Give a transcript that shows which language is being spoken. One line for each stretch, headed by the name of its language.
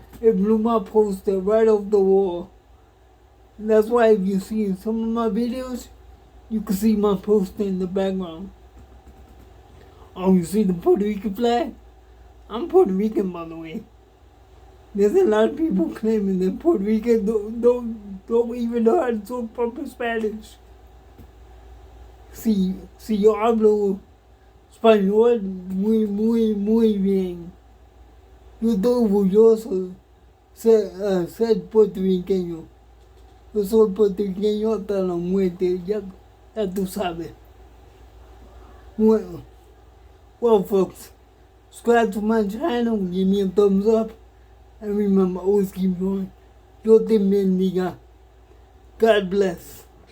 English: It blew my poster right off the wall. And that's why if you see some of my videos, you can see my poster in the background. Oh, you see the Puerto Rican flag? I'm Puerto Rican, by the way. There's a lot of people claiming that Puerto Rican don't even know how to talk proper Spanish.
Spanish: Si yo hablo español muy bien. Yo estoy orgulloso ser puertorriqueño. Yo soy puertorriqueño hasta la muerte, ya tú sabes.
English: Well, folks, subscribe to my channel, give me a thumbs up. And remember, always keep going.
Spanish: Dios te bendiga.
English: God bless.